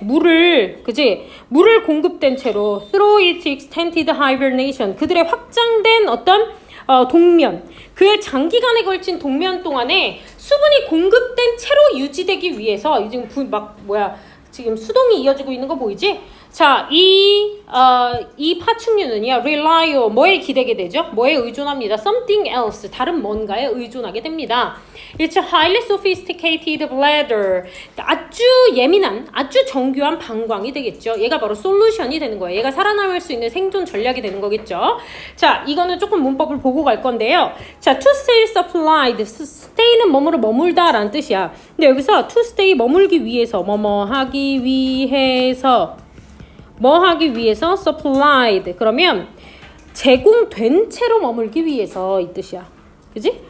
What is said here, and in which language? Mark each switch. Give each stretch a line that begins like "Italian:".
Korean: 물을, 그지? 물을 공급된 채로
English: through its extended hibernation
Korean: 그들의 확장된 어떤 동면 그의 장기간에 걸친 동면 동안에 수분이 공급된 채로 유지되기 위해서 지금 지금 수동이 이어지고 있는 거 보이지? 자, 이 파충류는요, rely on 뭐에 기대게 되죠? 뭐에 의존합니다?
English: something else,
Korean: 다른 뭔가에 의존하게 됩니다.
English: It's a highly sophisticated bladder.
Korean: 아주 예민한, 아주 정교한 방광이 되겠죠. 얘가 바로 솔루션이 되는 거예요. 얘가 살아남을 수 있는 생존 전략이 되는 거겠죠. 자, 이거는 조금 문법을 보고 갈 건데요.
English: 자, to stay supplied.
Korean: stay는 뭐뭐로 머물다 라는 뜻이야. 근데 여기서 to stay 머물기 위해서, 뭐뭐 하기 위해서, 뭐 하기 위해서 supplied 그러면 제공된 채로 머물기 위해서 이 뜻이야. 그지?